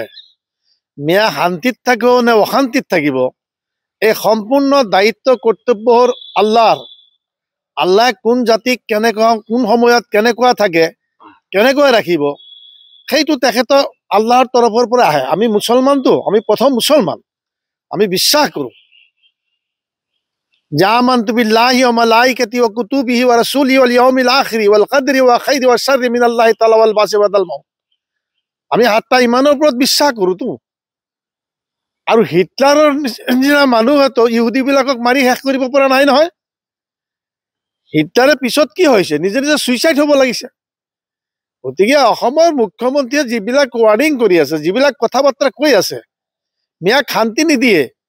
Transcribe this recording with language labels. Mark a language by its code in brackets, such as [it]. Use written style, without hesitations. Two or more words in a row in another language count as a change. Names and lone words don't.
[as] মিয়া শান্তিত থাকিব নে অশান্তিত থাকিব, এই সম্পূৰ্ণ দায়িত্ব কৰ্তব্য হ'ল আল্লাহৰ। আল্লাহে কোন জাতিক কেনেকুৱা, কোন সময়ত কেনেকুৱা থাকে, কেনেকৈ ৰাখিব, সেইটো তেখেতৰ আল্লাহৰ তৰফৰ পৰা আহে। আমি মুছলমানটো, আমি প্ৰথম মুছলমান, আমি বিশ্বাস কৰোঁ যে [ar] آمنت بالله وملائكته وكتبه ورسله واليوم الآخر والقدر وخيره وشره من الله تعالى والبعث بعد الموت. [as] আমি সাতটা ইমানৰ ওপৰত বিশ্বাস কৰোঁতো। আৰু হিটলাৰৰ নিচিনা মানুহেতো ইহুদীবিলাকক মাৰি শেষ কৰিব পৰা নাই নহয়। হিটলাৰে পিছত কি হৈছে, নিজে নিজে ছুইচাইড হ'ব লাগিছে। গতিকে অসমৰ মুখ্যমন্ত্ৰীয়ে যিবিলাক ৱাৰ্নিং কৰি আছে, যিবিলাক কথা বাৰ্তা কৈ আছে, মিয়াক শান্তি নিদিয়ে।